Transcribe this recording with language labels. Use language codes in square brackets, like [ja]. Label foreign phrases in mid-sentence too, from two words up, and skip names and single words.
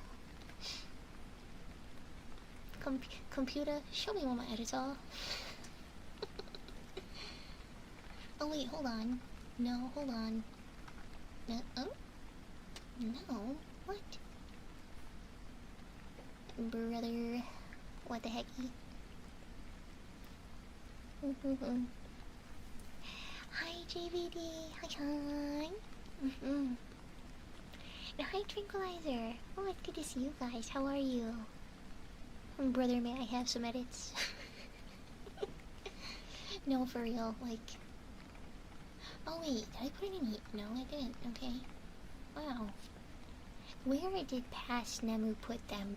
[en] Computer, show me where my edits are. Oh wait, hold on. No, hold on. No, oh? No, what? Brother, what the hecky? Hi JVD, hi. Hi Tranquilizer. Oh, it's good to see you guys. How are you? Brother, may I have some edits? No, for real, like... Oh wait, did I put any... No, I didn't, okay. Wow. Where did past Nemu put them?